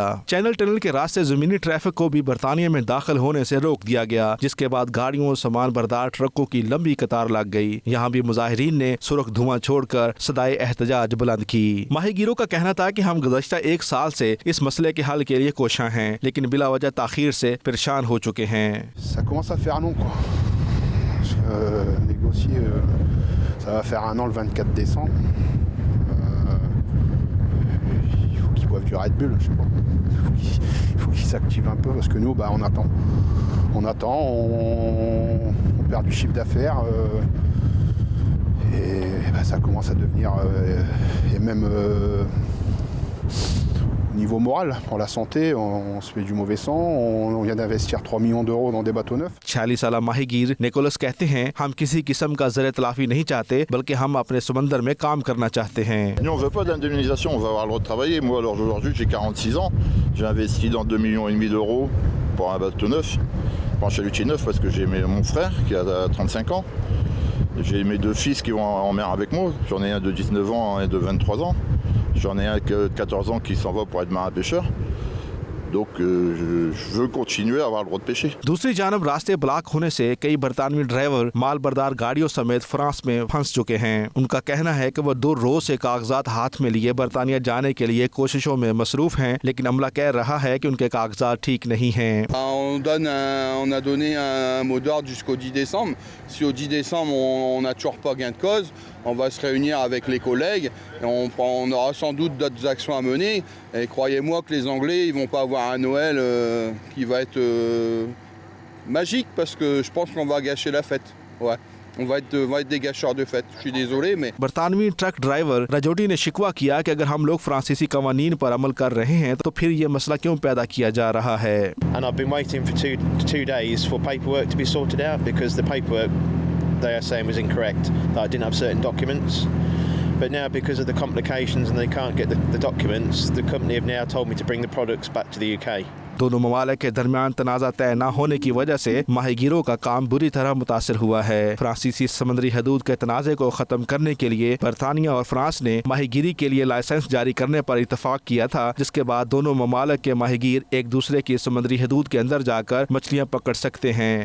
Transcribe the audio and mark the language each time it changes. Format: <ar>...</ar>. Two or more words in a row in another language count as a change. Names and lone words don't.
<ur>چینل ٹنل کے راستے زمینی ٹریفک کو بھی برطانیہ میں داخل ہونے سے روک دیا گیا، جس کے بعد گاڑیوں اور سامان بردار ٹرکوں کی لمبی قطار لگ گئی. یہاں بھی مظاہرین نے سرخ دھواں چھوڑ کر صدائے احتجاج بلند کی. ماہی گیروں کا کہنا تھا کہ ہم گزشتہ 1 سال سے اس مسئلے کے حل کے لیے کوشاں ہیں، لیکن بلا وجہ تاخیر سے پریشان ہو چکے ہیں.</ur> <fr>Ça commence à faire long, quoi. Négocier, ça va faire 1 an le 24 décembre. Il faut qu'ils boivent du Red Bull, je sais pas. Il faut qu'ils s'activent un peu parce que nous, on attend. On perd du chiffre d'affaires et ça commence à devenir et même au niveau moral pour la santé, on se fait du mauvais sang. On vient d'investir 3 millions d'euros dans des bateaux neufs.</fr> <ur>46 سالہ ماہی گیر نکولس کہتے ہیں، ہم کسی قسم کا زر تلافی نہیں چاہتے، بلکہ ہم اپنے سمندر میں کام کرنا چاہتے ہیں.</ur> <fr>Nous on veut pas d'indemnisation, on veut avoir le droit de travailler. Moi alors aujourd'hui j'ai 46 ans, j'ai investi dans 2,5 millions d'euros pour un bateau neuf, pour un chalutier neuf parce que j'ai mon frère qui a 35 ans. J'ai mes 2 fils qui vont en mer avec moi, j'en ai un de 19 ans et de 23 ans. J'en ai un de 14 ans qui s'en va pour être marin pêcheur. Donc je veux continuer à avoir le droit de pêcher.</fr> <ur>دوسری جانب راستے بلاک ہونے سے کئی برطانوی ڈرائیور مال بردار گاڑیوں سمیت فرانس میں پھنس چکے ہیں. ان کا کہنا ہے کہ وہ 2 روز سے کاغذات ہاتھ میں لیے برطانیہ جانے کے لیے کوششوں میں مصروف ہیں، لیکن عملہ کہہ رہا ہے کہ ان کے کاغذات ٹھیک نہیں ہیں.</ur> <fr>On a donné un mot d'ordre jusqu'au 10 décembre. Si au 10 décembre on n'a toujours pas gain de cause, on va se réunir avec les collègues et on aura sans doute d'autres actions à mener. Et croyez-moi que les Anglais ils vont pas avoir un Noël qui va être magique parce que je pense qu'on va gâcher la fête. Ouais. On va être des gâcheurs de fête. Je suis désolé mais</fr> <ur>برطانوی ٹرک ڈرائیور رجوٹی نے شکوہ کیا کہ اگر ہم لوگ فرانسیسی قوانین پر عمل کر رہے ہیں تو پھر یہ مسئلہ کیوں پیدا کیا جا رہا ہے.</ur> <en>And I've been waiting for two days for paperwork to be sorted out because the paperwork they are saying was incorrect, that I didn't have certain documents. But now because of the complications and they can't get the documents, the company have now told me to bring the products back to the UK.</en> <ur>دونوں ممالک کے درمیان تنازع طے نہ ہونے کی وجہ سے ماہی گیروں کا کام بری طرح متاثر ہوا ہے. فرانسیسی سمندری حدود کے تنازعے کو ختم کرنے کے لیے برطانیہ اور فرانس نے ماہی گیری کے لیے لائسنس جاری کرنے پر اتفاق کیا تھا، جس کے بعد دونوں ممالک کے ماہی گیر ایک دوسرے کی سمندری حدود کے اندر جا کر مچھلیاں پکڑ سکتے ہیں.</ur>